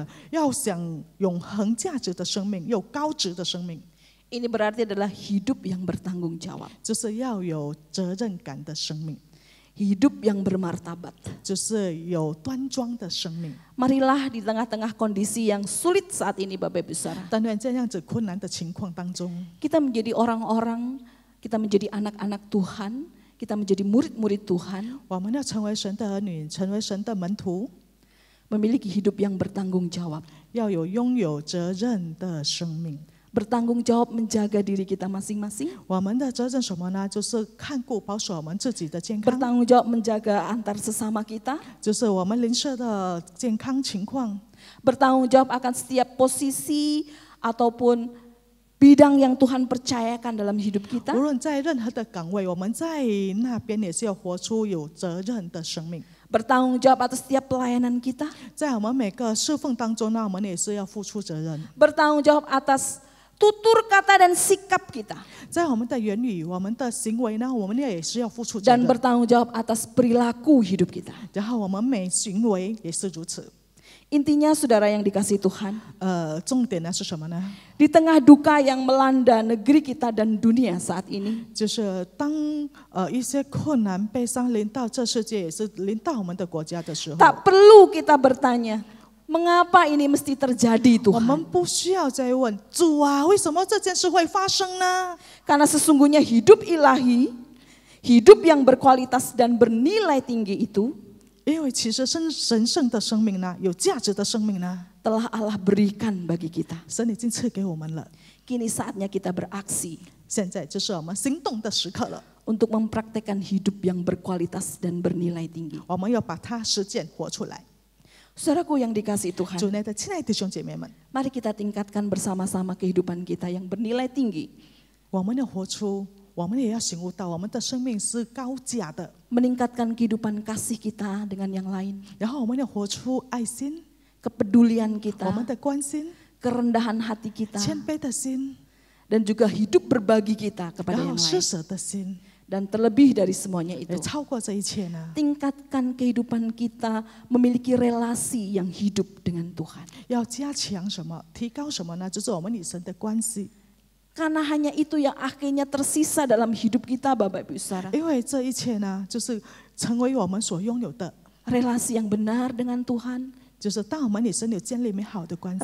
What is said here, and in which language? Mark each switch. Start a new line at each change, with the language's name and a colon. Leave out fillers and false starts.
Chinese: 要想永恒价值的生命，有高值的生命，
Indonesian: Ini berarti adalah hidup yang bertanggung jawab.
Chinese: 就是要有责任感的生命，
Indonesian: Hidup yang bermartabat.
Chinese: 就是有端庄的生命。
Indonesian: Marilah di tengah-tengah kondisi yang sulit saat ini Bapak Ibu Saudara,
Chinese: 但愿这样子困难的情况当中，
Indonesian: kita menjadi orang-orang, kita menjadi anak-anak Tuhan, kita menjadi murid-murid Tuhan,
Chinese: 我们要成为神的儿女，成为神的门徒，
Indonesian: memiliki hidup yang bertanggung jawab.
Chinese: 要有拥有责任的生命。
Indonesian: Bertanggung jawab menjaga diri kita masing-masing,
Chinese: 我们的责任什么呢？就是看顾保守我们自己的健康，
Indonesian: bertanggung jawab menjaga antar sesama kita,
Chinese: 就是我们邻舍的健康情况，
Indonesian: bertanggung jawab akan setiap posisi ataupun bidang yang Tuhan percayakan dalam hidup kita.
Chinese: 无论在任何的岗位，我们在那边也是要活出有责任的生命。
Indonesian: Bertanggung jawab atas setiap pelayanan kita,
Chinese: 在我们每个侍奉当中呢，我们也是要付出责任。
Indonesian: bertanggung jawab atas tutur kata dan sikap kita,
Chinese: 在我们的言语、我们的行为呢，我们也是要付出责
Indonesian: dan
Chinese: 任。
Indonesian: bertanggung jawab atas perilaku hidup kita.
Chinese: 然后我们每行为也是如此。
Indonesian: Intinya saudara yang dikasihi Tuhan,
Chinese: 重点呢是什么呢？
Indonesian: di tengah duka yang melanda negeri kita dan dunia saat ini,
Chinese: 就是当一些困难、悲伤临到这世界，也是临到我们的国家的时候，
Indonesian: tak perlu kita bertanya, Mengapa ini mesti terjadi
Chinese: 我们
Indonesian: Tuhan?
Chinese: 不需要再问主啊，为什么这件事会发生呢？
Indonesian: Karena sesungguhnya hidup ilahi, hidup yang berkualitas dan bernilai tinggi itu
Chinese: 因为其实神圣的生命呢，有价值的生命呢，
Indonesian: telah Allah berikan bagi kita.
Chinese: 神已经赐给我们了。
Indonesian: Kini saatnya kita beraksi
Chinese: 现在就是我们行动的时刻了，
Indonesian: untuk mempraktekkan hidup yang berkualitas dan bernilai tinggi.
Chinese: 我们要把它实践活出来。
Indonesian: Saudaraku yang dikasihi
Chinese: 主
Indonesian: Tuhan,
Chinese: 内的亲爱的弟兄姐妹们，
Indonesian: mari kita tingkatkan bersama-sama kehidupan kita yang bernilai tinggi.
Chinese: 我们要活出，我们也要醒悟到，我们的生命是高价的。
Indonesian: Meningkatkan kehidupan kasih kita dengan yang lain.
Chinese: 然后我们要活出爱心，
Indonesian: Kepedulian
Chinese: 我
Indonesian: kita,
Chinese: 们的关心，
Indonesian: kerendahan hati kita,
Chinese: 谦卑的心，
Indonesian: dan juga hidup berbagi kita kepada
Chinese: 然
Indonesian: yang
Chinese: 后施
Indonesian: lain.
Chinese: 舍的心，
Indonesian: Dan terlebih dari semuanya
Chinese: 也
Indonesian: itu,
Chinese: 超过这一切呢。
Indonesian: tingkatkan kehidupan kita memiliki relasi yang hidup dengan Tuhan.
Chinese: 要加强什么？提高什么呢？就是我们与神的关系。
Indonesian: Karena hanya itu yang akhirnya tersisa dalam hidup kita, Bapak Ibu Saudara.
Chinese: 因为这一切呢，就是成为我们所拥有的，
Indonesian: Relasi yang benar dengan Tuhan,
Chinese: 就是当我们与神有建立美好的关系，